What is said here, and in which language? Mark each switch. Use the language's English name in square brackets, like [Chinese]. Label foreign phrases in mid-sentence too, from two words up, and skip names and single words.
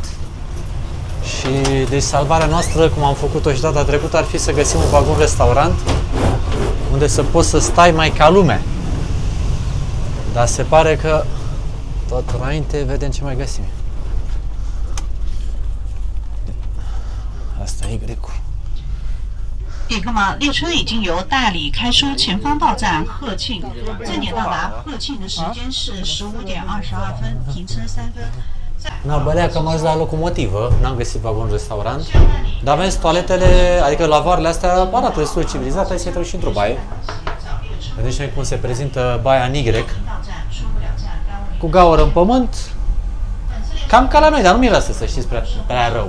[Romanian] Și deci salvarea noastră, cum am făcut-o și data trecută, ar fi să găsim un vagon restaurant unde să poți să stai mai ca lume. Dar se pare că tot înainte vedem ce mai găsim. Asta e Y-ul. [Chinese] 李克马列车已经由大理开出前方到站鹤庆，正点到达鹤庆的时间是15:22，停车3分。 [Romanian] Na, bălea că am ajuns la locomotivă, n-am găsit vagon restaurant, dar vezi, toaletele, adică lavoarele astea arată destul de civilizate, hai să intrăm și într-o baie. Vedeți cum se prezintă baia în Y, cu gaură în pământ, cam ca la noi, dar nu miroase, să știți, prea rău.